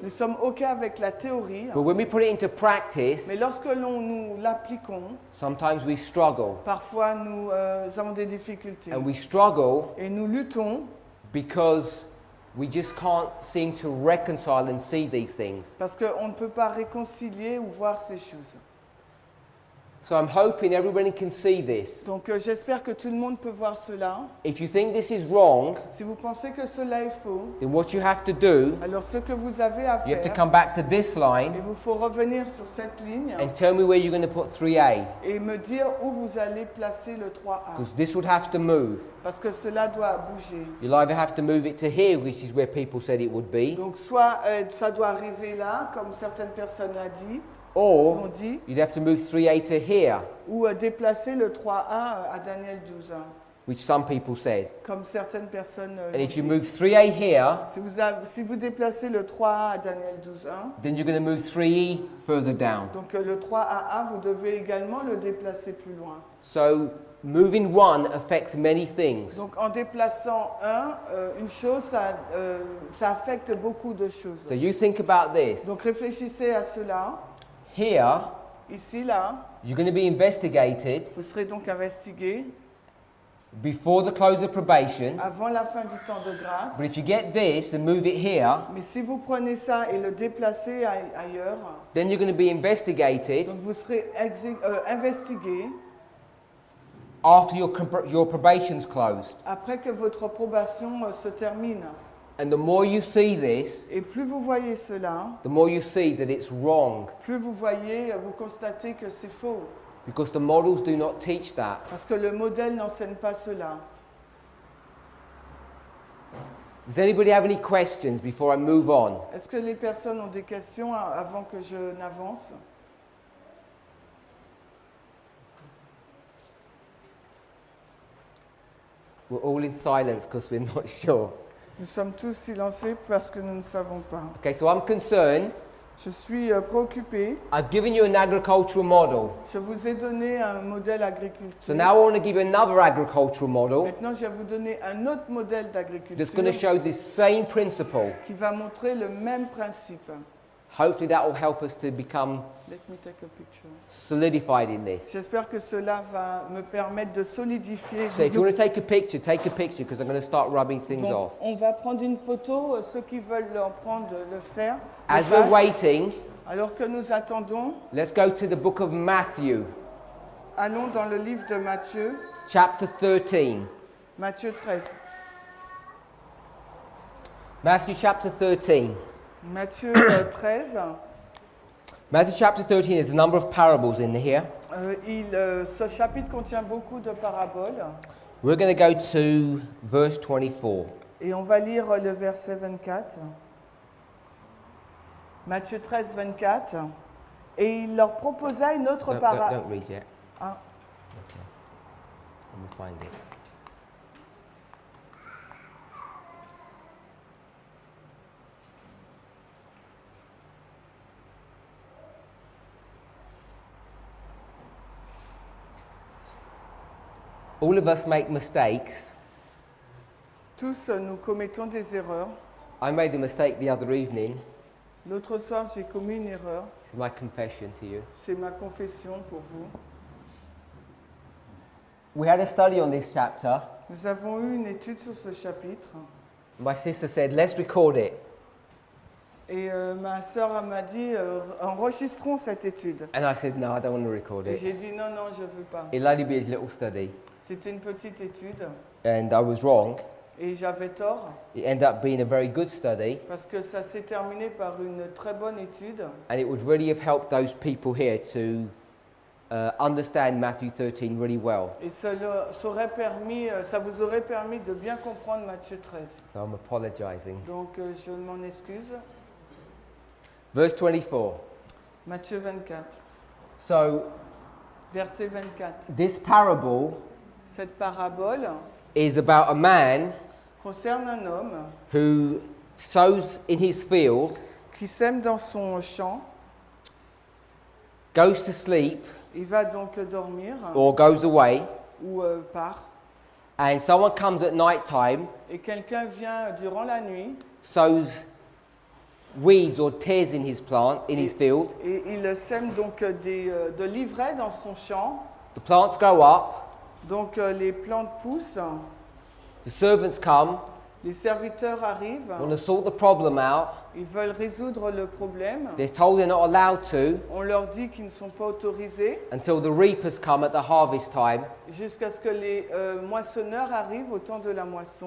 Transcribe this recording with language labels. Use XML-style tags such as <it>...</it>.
<fr>nous sommes OK avec la théorie,</fr> <en>but when we put it into</en> <fr>mais</fr> <en>practice,</en> <fr>lorsque nous l'appliquons,</fr> <en>sometimes we struggle.</en> <fr>parfois nous avons des difficultés.</fr> <en>And we struggle</en> <fr>Et nous luttons</fr> <en>because we just can't seem to reconcile and see these things.</en> <fr>parce qu'on ne peut pas réconcilier ou voir ces choses.</fr> <en>So I'm hoping everybody can see this.</en> <fr>Donc j'espère que tout le monde peut voir cela.</fr> <en>If you think this is wrong,</en> <fr>Si vous pensez que cela est faux,</fr> <en>then what you have to do,</en> <fr>alors ce que vous avez à</fr> <en>you have to</en> <fr>faire,</fr> <en>come back to this</en> <fr>il</fr> <en>line</en> <fr>vous faut revenir sur cette ligne</fr> <en>and tell me where you're going to put 3A,</en> <fr>et me dire où vous allez placer le 3A.</fr> <en>because this would have to move.</en> <fr>Parce que cela doit bouger.</fr> <en>You'll either have to move it to here, which is where people said it would be,</en> <fr>Donc soit ça doit arriver là, comme certaines personnes ont</fr> <en>or</en> <fr>dit,</fr> <en>you'd have to move 3A to here,</en> <fr>ou déplacer le 3A à Daniel 12,</fr> <en>which some people said.</en> <fr>comme certaines personnes l'ont</fr> <en>And if you</en> <fr>dit.</fr> <en>move 3A here,</en> <fr>Si vous déplacez le 3A à Daniel 12,</fr> <en>then you're going to move 3E further down.</en> <fr>donc le 3AA, vous devez également le déplacer plus loin.</fr> <en>So moving one affects many things.</en> <fr>Donc en déplaçant une chose, ça affecte beaucoup de choses.</fr> <en>So you think about this.</en> <fr>Donc réfléchissez à cela.</fr> <en>Here,</en> <fr>Ici, là,</fr> <en>you're going to be investigated</en> <fr>vous serez donc investigué</fr> <en>before the close of probation.</en> <fr>avant la fin du temps de grâce.</fr> <en>But if you get this and move it here,</en> <fr>Mais si vous prenez ça et le déplacez ailleurs,</fr> <en>then you're going to be investigated</en> <fr>donc vous serez investigué</fr> <en>after your probation's closed.</en> <fr>après que votre probation se termine.</fr> <en>And the more you see this,</en> <fr>Et plus vous voyez cela,</fr> <en>the more you see that it's wrong,</en> <fr>plus vous constatez que c'est faux.</fr> <en>because the models do not teach that.</en> <fr>Parce que le modèle n'enseigne pas cela.</fr> <en>Does anybody have any questions before I move on?</en> <fr>Est-ce que les personnes ont des questions avant que je n'avance?</fr> <en>We're all in silence because we're not sure.</en> <fr>Nous sommes tous silencieux parce que nous ne savons pas.</fr> <en>Okay, so I'm concerned.</en> <fr>Je suis préoccupé.</fr> <en>I've given you an agricultural model.</en> <fr>Je vous ai donné un modèle</fr> <en>So</en> <fr>agriculture.</fr> <en>now I want to give you another agricultural model</en> <fr>Maintenant, je vais vous donner un autre modèle</fr> <en>that's going to</en> <fr>d'agriculture</fr> <en>show this same principle.</en> <fr>qui va montrer le même principe.</fr> <en>Hopefully that will help us to become Let me take a picture. solidified in this.</en> <fr>J'espère que cela va me permettre de solidifier.</fr> <en>So if you want to take a picture because I'm going to start rubbing things</en> <fr>Donc,</fr> <en>off.</en> <fr>on va prendre une photo. Ceux qui veulent en prendre, le faire.</fr> <en>As</en> <fr>le</fr> <en>we're</en> <fr>fassent.</fr> <en>waiting,</en> <fr>Alors que nous attendons,</fr> <en>let's go to the book of Matthew,</en> <fr>allons dans le livre de Matthieu,</fr> <en>chapter 13.</en> <fr>Matthieu 13.</fr> <en>Matthew chapter 13.</en> <fr>Matthieu 13,</fr> <en>Matthew chapter 13 is a number of parables in here.</en> <fr>ce chapitre contient beaucoup de paraboles</fr> <en>We're going to go to verse 24.</en> <fr>et on va lire le verset 24. Matthieu 13, 24. Et il leur proposa une autre parabole.</fr> <en>Don't read yet. Ah. Okay. Let me find it. All of us make mistakes,</en> <fr>Tous, nous commettons des erreurs.</fr> <en>I made a mistake the other evening.</en> <fr>L'autre soir, j'ai commis une erreur.</fr> <en>This is my confession to you.</en> <fr>C'est ma confession pour vous.</fr> <en>We had a study on this chapter.</en> <fr>Nous avons eu une étude sur ce chapitre.</fr> <en>My sister said, let's record it.</en> <fr>Et ma sœur m'a dit, enregistrons cette étude.</fr> <en>And I said, no, I don't want to record</en> <fr>Et</fr> <en>it.</en> <fr>j'ai dit, non, non, je ne veux pas.</fr> <en>It'll only be a little study.</en> <fr>C'était une petite étude.</fr> <en>And I was wrong.</en> <fr>Et j'avais tort,</fr> <en>It ended up being a very good study.</en> <fr>parce que ça s'est terminé par une très bonne étude.</fr> <en>And it would really have helped those people here to understand Matthew 13 really well.</en> <fr>Et ça vous aurait permis de bien comprendre Matthieu 13.</fr> <en>So I'm apologizing.</en> <fr>Donc je m'en excuse.</fr> <en>Verse 24.</en> <fr>Matthieu 24,</fr> <en>So</en> <fr>verset 24.</fr> <en>this parable</en> <fr>Cette parabole</fr> <en>is about a man</en> <fr>concerne un homme</fr> <en>who sows in his field,</en> <fr>qui sème dans son champ.</fr> <en>goes to sleep</en> <fr>Il va donc dormir</fr> <en>or goes away,</en> <fr>ou part.</fr> <en>and someone comes at night time,</en> <fr>Et quelqu'un vient durant la nuit</fr> <en>sows weeds or tares in his plant, in his field.</en> <fr>et il sème donc de l'ivraie dans son champ.</fr> <en>The plants grow up,</en> <fr>Donc les plantes poussent,</fr> <en>the servants come,</en> <fr>les serviteurs arrivent,</fr> <en>want to sort the problem out.</en> <fr>ils veulent résoudre le problème.</fr> <en>They're told they're not allowed to</en> <fr>On leur dit qu'ils ne sont pas autorisés</fr> <en>until the reapers come at the harvest time,</en> <fr>jusqu'à ce que les moissonneurs arrivent au temps de la moisson.</fr>